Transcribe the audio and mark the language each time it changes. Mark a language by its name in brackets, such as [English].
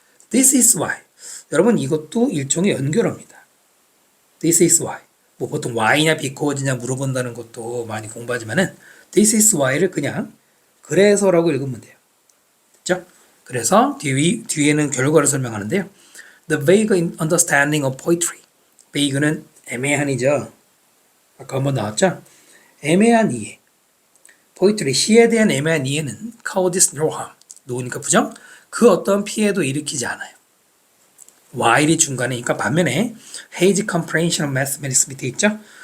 [English] This is why. [Korean] 여러분 이것도 일종의 연결어입니다. [English] This is why. [Korean] 뭐 보통 why냐 because냐 물어본다는 것도 많이 공부하지만은 [English] this is why [Korean] 를 그냥 그래서라고 읽으면 돼요. 됐죠? 그래서 뒤에는 결과를 설명하는데요. [English] The vague understanding of poetry. [Korean] vague는 애매한이죠. 아까 한번 나왔죠? 애매한 이해. poetry, 시에 대한 애매한 이해는 [English] causes no harm. [Korean] 노니까 부정? 그 어떤 피해도 일으키지 않아요. while이 중간이니까 반면에 [English] hazy comprehension of mathematics [Korean] 밑에 있죠?